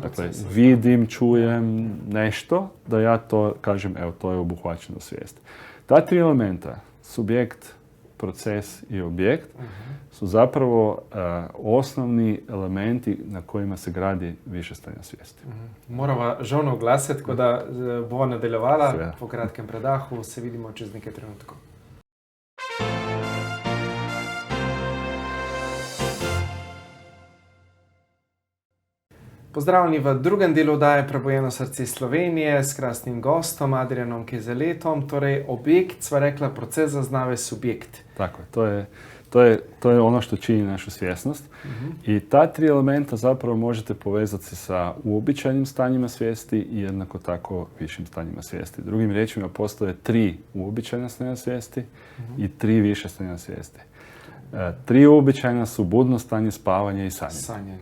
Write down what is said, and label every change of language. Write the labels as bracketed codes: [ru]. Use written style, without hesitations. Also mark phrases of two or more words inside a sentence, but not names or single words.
[hr] Dakle, vidim, čujem nešto, da ja to kažem, evo, to je obuhvaćeno u svijesti. Ta 3 elementa, subjekt, proces i objekt, su zapravo osnovni elementi na kojima se gradi više stanja svijesti. [sl] Moramo žalno oglasiti, ko da bova nadaljevala po kratkem predahu. Se vidimo čez nekaj trenutkov. Pozdravljeni v drugem delu oddaje Prebujeno srce Slovenije s krasnim gostom Adrianom Kezeletom. Torej, objekt, sva rekla, proces zaznave subjekt. [hr] Tako je, to je ono što čini našu svjesnost. I ta 3 elementa zapravo možete povezati sa uobičajenim stanjima svijesti i jednako tako višim stanjima svijesti. Drugim riječima, postoje 3 uobičajena stanja svijesti i 3 više stanja svijesti. 3 uobičajena su budno stanje, spavanje i sanjanje.